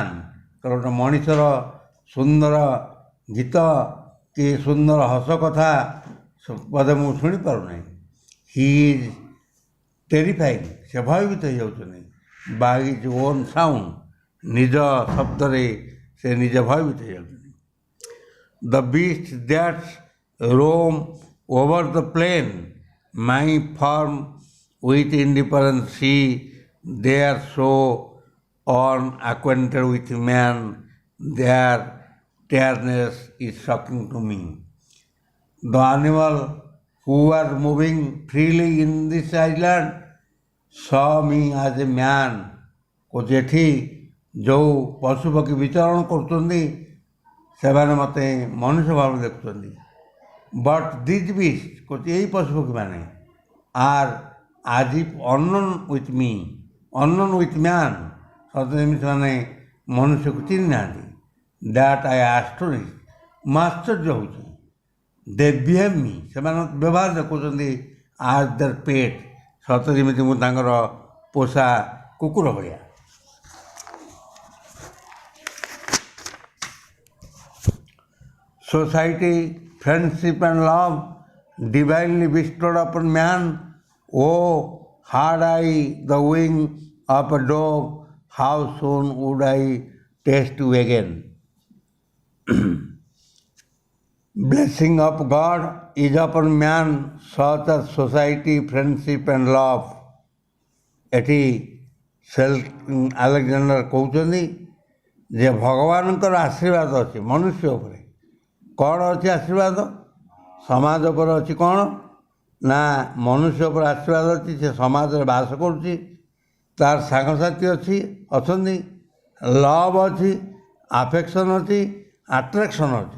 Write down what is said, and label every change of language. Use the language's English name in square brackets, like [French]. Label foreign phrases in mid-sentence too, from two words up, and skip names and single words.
[Odia] କାରଣ ଗୋଟେ ମଣିଷର ସୁନ୍ଦର ଗୀତ କି ସୁନ୍ଦର ହସ କଥା ବୋଧେ ମୁଁ ଶୁଣିପାରୁନାହିଁ. [English] he is terrifying. [Odia] ସେ ଭୟଭୀତ ହେଇଯାଉଛନ୍ତି. [English] by his own sound. [Odia] ନିଜ ଶବ୍ଦରେ ସେ ନିଜେ ଭୟଭୀତ ହେଇଯାଉଛନ୍ତି. [English] the beasts that roam over the plain my form with indifference see, they are so unacquainted with man, their tiredness is shocking to me. The animal who are moving freely in this island saw me as a man. [Odia] କହୁଛି ଏଠି ଯେଉଁ ପଶୁପକ୍ଷୀ ବିଚରଣ କରୁଛନ୍ତି ସେମାନେ ମୋତେ ମନୁଷ୍ୟ ଭାବରେ ଦେଖୁଛନ୍ତି. [English] but these beasts, [Odia] କହୁଛି ଏଇ ପଶୁପକ୍ଷୀମାନେ [English] are as if unknown with me, unknown with man. [Odia] ସତେ ଯେମିତି ସେମାନେ ମନୁଷ୍ୟକୁ ଚିହ୍ନି ନାହାନ୍ତି. [English] that I astonish. [Odia] ମୁଁ ଆଶ୍ଚର୍ଯ୍ୟ ହେଉଛି. [English] they behave me. [Odia] ସେମାନେ ବ୍ୟବହାର ଦେଖୁଛନ୍ତି [English] as their pet. [Odia] ସତେ ଯେମିତି ମୁଁ ତାଙ୍କର ପୋଷା କୁକୁର ଭଳିଆ. [English] Society, friendship and love divinely bestowed upon man. Oh, had I the wing of a dove, how soon would I taste you again? Blessing of God is upon man, such as society, friendship and love. [Odia] ଏଠି ଆଲେକ୍ଜାଣ୍ଡର କହୁଛନ୍ତି ଯେ ଭଗବାନଙ୍କର ଆଶୀର୍ବାଦ ଅଛି ମନୁଷ୍ୟ ଉପରେ. କ'ଣ ଅଛି ଆଶୀର୍ବାଦ? ସମାଜ ଉପରେ ଅଛି କ'ଣ ନା ମନୁଷ୍ୟ ଉପରେ ଆଶୀର୍ବାଦ ଅଛି. ସେ ସମାଜରେ ବାସ କରୁଛି, ତାର ସାଙ୍ଗସାଥି ଅଛନ୍ତି, ଲଭ୍ ଅଛି, ଆଫେକ୍ସନ୍ ଅଛି, ଆଟ୍ରାକ୍ସନ୍ ଅଛି.